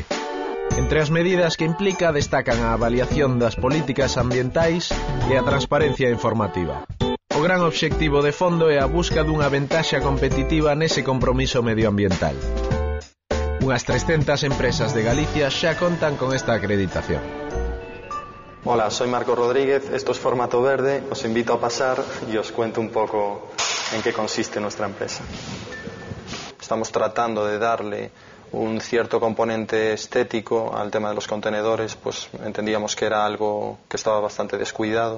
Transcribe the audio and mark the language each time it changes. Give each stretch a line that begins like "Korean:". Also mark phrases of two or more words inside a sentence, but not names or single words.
Galician: Entre as medidas que implica destacan a avaliación das políticas ambientais e a transparencia informativa. O gran obxectivo de fondo é a busca dunha ventaxa competitiva nese compromiso medioambiental. Unhas 300 empresas de Galicia xa contan con esta acreditación.
Spanish: Hola, soy Marco Rodríguez, esto es Formato Verde, os invito a pasar y os cuento un poco en qué consiste nuestra empresa. Estamos tratando de darle un cierto componente estético al tema de los contenedores, pues entendíamos que era algo que estaba bastante descuidado.